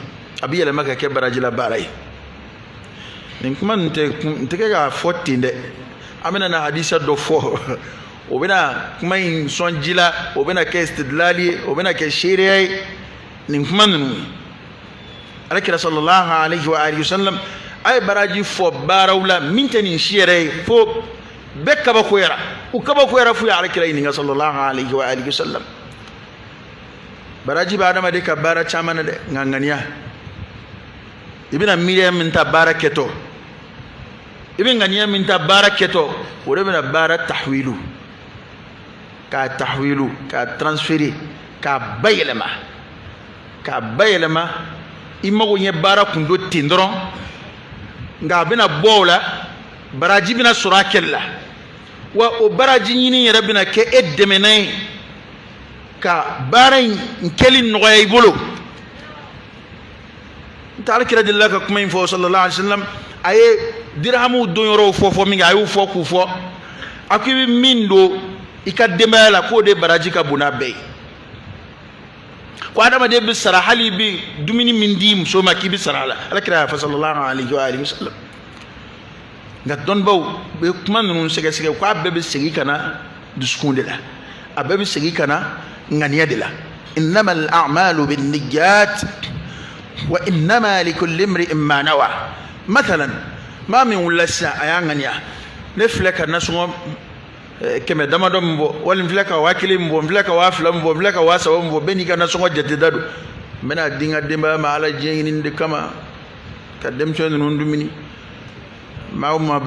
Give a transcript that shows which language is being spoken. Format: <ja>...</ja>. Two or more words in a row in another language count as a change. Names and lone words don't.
<bm>a bɛ yɛlɛma ka kɛ barajila baara ye nin kuma nin tɛ kɛ k'a fɔ ten dɛ an bɛna na hadisa dɔ fɔ o bɛna kuma in sɔn ji la o bɛna kɛ istidlali ye o bɛna kɛ seereya ye nin kuma ninnu alakira</bm> <ar>صلى الله عليه وآله وسلم</ar> <bm>a ye baraji fɔ baaraw la min tɛ nin si yɛrɛ ye fo bɛɛ kabakoyara u kabakoyara f'u ye alakira ɲininka</bm> <ar>صلى الله عليه وآله وسلم</ar> <bm>baraji bɛ adamaden ka baara caman na dɛ nka ŋaniya i bɛna miiriya min ta baara kɛtɔ i bɛ ŋaniya min ta baara kɛtɔ o de bɛna baara tahwilu k'a tahwilu k'a transférer k'a bayɛlɛma i mago ɲɛ baara kun do ten dɔrɔn nka a bɛna bɔ o la baraji bɛna sɔrɔ a kɛlɛ la wa o baraji ɲini yɛrɛ bɛna kɛ e dɛmɛna ye ka baara in kɛli nɔgɔya i bolo n tɛ Alakira delila ka kuma in fɔ</bm> <ar>صلى الله عليه وسلم</ar> <bm>a ye dirhamu don yɔrɔw fɔ min kɛ a y'u fɔ k'u fɔ a ko i bɛ min don i ka denbaya la k'o de baraji ka bon n'a bɛɛ ye ko adamaden bɛ sara hali i bɛ dumuni min di muso ma k'i bɛ sara a la Alakira y'a fɔ</bm> <ar>صلى الله عليه وسلم</ar> <bm>nka dɔnnibaw bɛ kuma ninnu sɛgɛsɛgɛ k'a bɛɛ bɛ segin ka na dusukun de la a bɛɛ bɛ segin ka na ŋaniya de la</bm> <ar>إنما الأعمال بالنيات وإنما لكل امرئ ما نوى</ar> <bm>mathalan maa min wulila sisan a y'a ŋaniya ne filɛ ka nasɔngɔ kɛmɛ damadɔ min bɔ wali n filɛ ka 1000 min bɔ n filɛ ka 2000 min bɔ n filɛ ka 3000 min bɔ bɛɛ n'i ka nasɔngɔ jate da don n bɛna di n ka denbaya ma ala diɲɛ ɲini de kama ka denmisɛn ninnu dumuni maa o maa bɛ</bm>